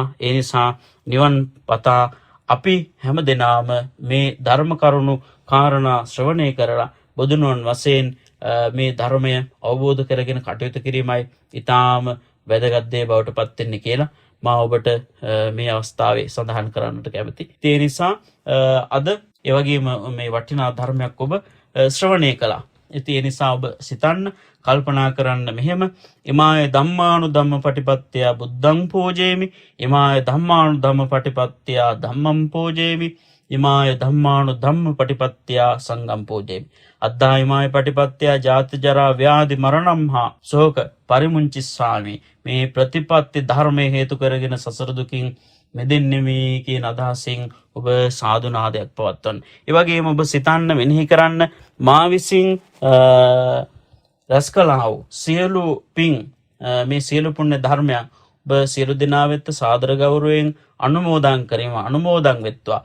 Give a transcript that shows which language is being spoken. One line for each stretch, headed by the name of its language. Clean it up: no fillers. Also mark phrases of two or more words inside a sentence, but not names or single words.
Sinhala: ඒ නිසා නිවන් පතා අපි හැම දෙනාම මේ ධර්ම කරුණු කාරණා ශ්‍රවණය කරලා බුදුනුවන් වශයෙන් මේ ධර්මය අවබෝධ කරගෙන කටයුතු කිරීමයි ඊටාම වැදගත් දේ බවට පත් වෙන්නේ කියලා මා ඔබට මේ අවස්ථාවේ සඳහන් කරන්නට කැමතියි. ඒ නිසා අද ඒ වගේම මේ වටිනා ධර්මයක් ඔබ ශ්‍රවණය කළා. ඉතින් ඒ නිසා ඔබ සිතන්න කල්පනා කරන්න මෙහෙම
Pali: ඉමාය ධම්මානුධම්ම පටිපත්තිය බුද්ධං පූජේමි ඉමාය ධම්මානුධම්ම පටිපත්තිය ධම්මං පූජේමි ඉමාය ධම්මානුධම්ම පටිපත්තිය සංඝං පූජේමි අද්දා ඉමාය පටිපත්තිය ජාති ජරා ව්‍යාධි මරණම් හා ශෝක පරිමුංචිස්සාමි.
Sinhala: මේ ප්‍රතිපත්ති ධර්මයේ හේතු කරගෙන සසර දුකින් මෙදෙන්නෙමි කියන අදහසින් ඔබ සාදුනාදයක් පවත්වන්න. ඒ වගේම ඔබ සිතන්න මෙනෙහි කරන්න මා විසින් රැස් කළා වූ සියලු පින් මේ සියලු පුණ්‍ය ධර්මයන් ඔබ සියලු දෙනා වෙත සාදර ගෞරවයෙන් අනුමෝදන් කිරීම අනුමෝදන් වෙත්වා.